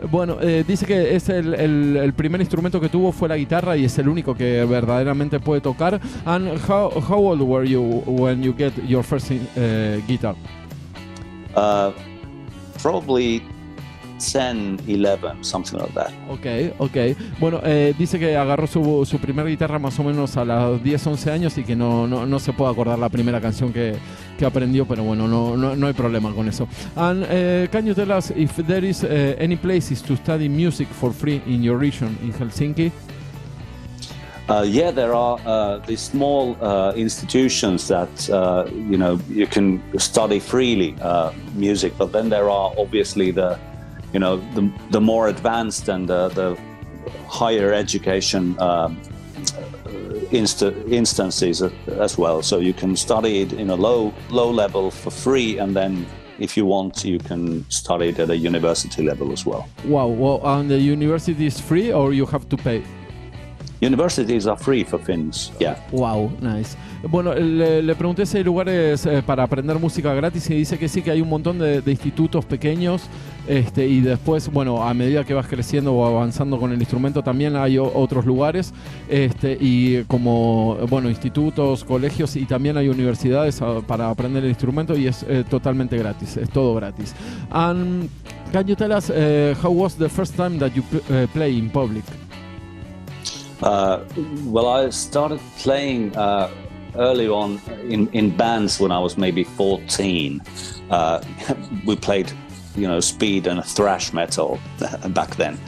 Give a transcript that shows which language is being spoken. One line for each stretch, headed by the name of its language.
Spanish: Bueno, dice que es el primer instrumento que tuvo fue la guitarra y es el único que verdaderamente puede tocar.
English: And how old were you when you get your first guitar? Probably 10, 11, something like that. Okay.
Spanish: Bueno, dice que agarró su primera guitarra más o menos a los 10, 11 años y que no se puede acordar la primera canción que aprendió, pero bueno, no hay problema con eso.
English: And can you tell us if there is any places to study music for free in your region in Helsinki? Yeah, there are these small institutions that you can study freely music, but then there are obviously the more advanced and the higher education instances as well. So you can study it in a low level for free, and then if you want, you can study it at a university level as well. Wow. Well, and the university is free, or you have to pay? Universities are free for Finns, yeah. Wow, nice.
Spanish: Bueno, le pregunté si hay lugares para aprender música gratis y dice que sí, que hay un montón de institutos pequeños, y después, bueno, a medida que vas creciendo o avanzando con el instrumento también hay otros lugares, y como, bueno, institutos, colegios, y también hay universidades para aprender el instrumento, y es totalmente gratis, es todo gratis.
English: And can you tell us how was the first time that you play in public? Well, I started playing early on in bands when I was maybe 14. We played, speed and thrash metal back then.